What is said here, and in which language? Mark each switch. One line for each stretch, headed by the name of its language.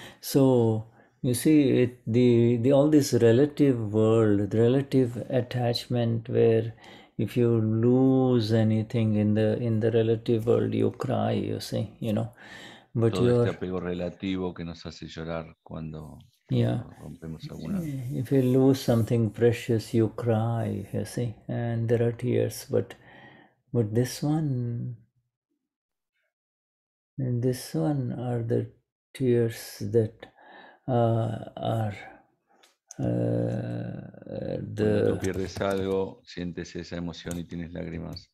English: So you see, all this relative world, relative attachment, where if you lose anything in the relative world, you cry, you see, But
Spanish: todo este apego relativo que nos hace llorar cuando rompemos alguna.
English: If you lose something precious, you cry, you see, and there are tears. But this one are the tears that are
Spanish: Cuando tú pierdes algo, sientes esa emoción y tienes lágrimas.